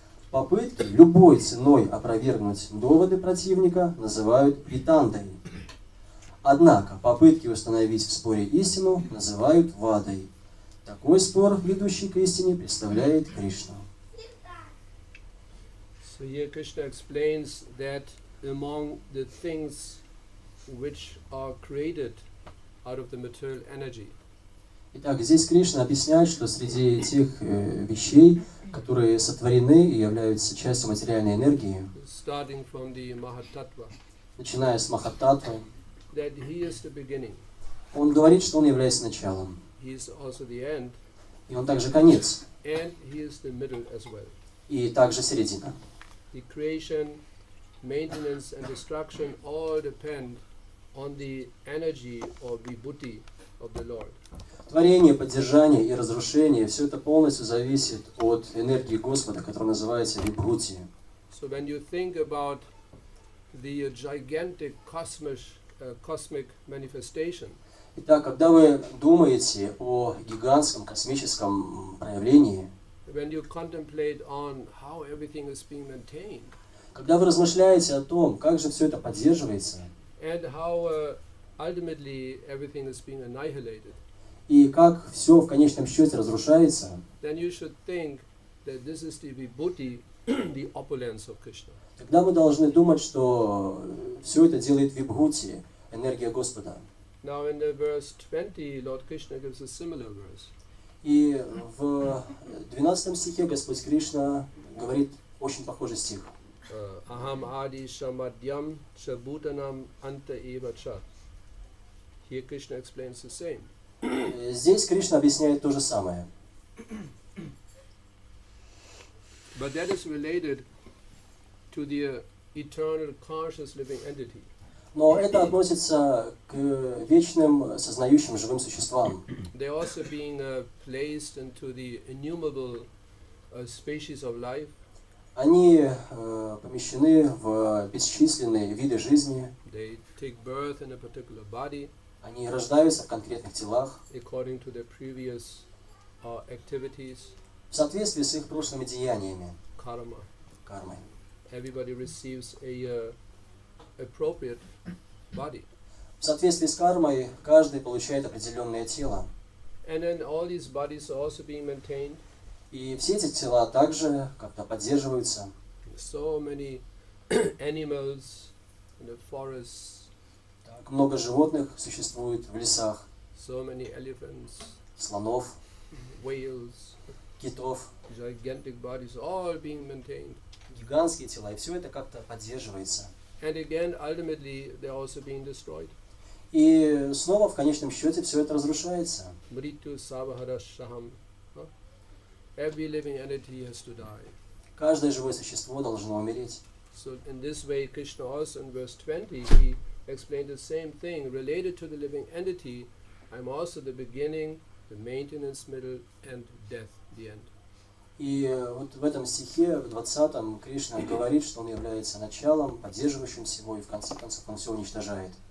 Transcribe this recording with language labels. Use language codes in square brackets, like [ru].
[ru] Попытки любой ценой опровергнуть доводы противника называют витандой. Однако попытки установить в споре истину называют вадой. Такой спор, ведущий к истине, представляет Кришна. [en] So here Krishna explains that among the things which are created out of the material energy, [ru] Итак, здесь Кришна объясняет, что среди тех вещей, которые сотворены и являются частью материальной энергии, [en] starting from the Mahatattva, [ru] начиная с Махаттатвы, [en] that he is the beginning, [ru] он говорит, что он является началом. [en] he is also the end, [ru] И он также конец, [en] and he is the middle as well. [ru] и также середина. [en] The creation, maintenance and destruction all depend on the energy or Vibhути of the Lord. [ru] Творение, поддержание и разрушение, все это полностью зависит от энергии Господа, которая называется Вибхути. [en] So when you think about the gigantic cosmic manifestation, [ru] Итак, когда вы думаете о гигантском космическом проявлении, [en] when you contemplate on how everything is being maintained, [ru] когда вы размышляете о том, как же все это поддерживается, [en] and how ultimately everything is being annihilated, [ru] и как все в конечном счете разрушается, [en] then you should think that this is the Vibhuti, the opulence of Krishna. [ru] тогда мы должны думать, что все это делает Вибхути, энергия Господа. [en] Now in the verse 20, Lord Krishna gives a similar verse. [ru] И в 12 стихе Господь Кришна говорит очень похожий стих. [sa] Aham adi samadhyam sabhutanam anta eva cha. [en] Here Krishna explains the same. [ru] Здесь Кришна объясняет то же самое. [en] But that is related to the eternal conscious living entity. [ru] Но это относится к вечным сознающим живым существам. [en] They are also being placed into the innumerable species of life. [ru] Они помещены в бесчисленные виды жизни. [en] They take birth in a particular body. [ru] Они рождаются в конкретных телах. [en] According to their previous activities. [ru] В соответствии с их прошлыми деяниями. [en] Karma. [ru] Кармой. [en] Everybody receives a appropriate body. [ru] В соответствии с кармой каждый получает определенное тело. [en] And then all these bodies are also being maintained. [ru] И все эти тела также как-то поддерживаются. [en] So many animals in the forests. [ru] Так, много животных существует в лесах. [en] So many elephants. [ru] Слонов. [en] Whales. [ru] Китов. [en] Gigantic bodies, all being maintained. [ru] Гигантские тела, и все это как-то поддерживается. [en] And again, ultimately, they're also being destroyed. [ru] И снова, в конечном счете, все это разрушается. [sa] Mritu savahara shaham. [en] Every living entity has to die. [ru] Каждое живое существо должно умереть. [en] So in this way, Krishna also in verse 20, he explained the same thing related to the living entity. I'm also the beginning, the maintenance, middle, and death, the end. [ru] И вот в этом стихе, в 20-м, Кришна говорит, что он является началом, поддерживающим всего, и в конце концов он все уничтожает.